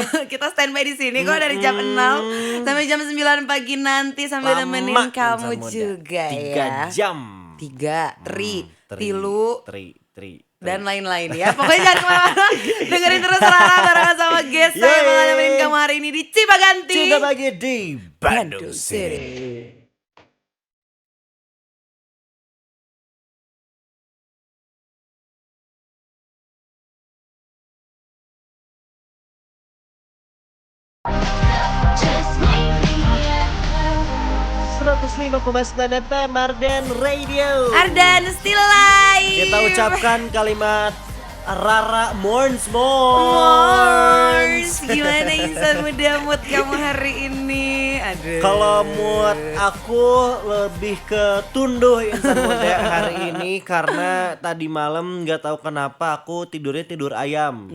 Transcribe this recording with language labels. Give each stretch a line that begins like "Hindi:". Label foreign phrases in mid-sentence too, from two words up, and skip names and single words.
Indonesian: Kita standby di sini kok dari jam 6 sampai jam 9 pagi nanti sambil nemenin Lama kamu insan muda. juga 3 ya. jam. 3, tilu, tri. dan lain-lain ya. Pokoknya jangan kemana-mana. Dengerin terus Rara barengan sama guest saya Yeay. bakal nemenin kamu hari ini di Cipaganti. Juga bagi di Bandung Bandung City. City.
English: Just make me
Indonesian: 105,9 FM Ardan Radio.
English: Ardan still alive.
Indonesian: Kita ucapkan kalimat Rara Morns. Mors. Gimana insan muda mood kamu hari ini? Aduh. Kalau mood aku lebih ke tunduh insan muda hari ini karena tadi malam nggak tahu kenapa aku tidurnya tidur ayam.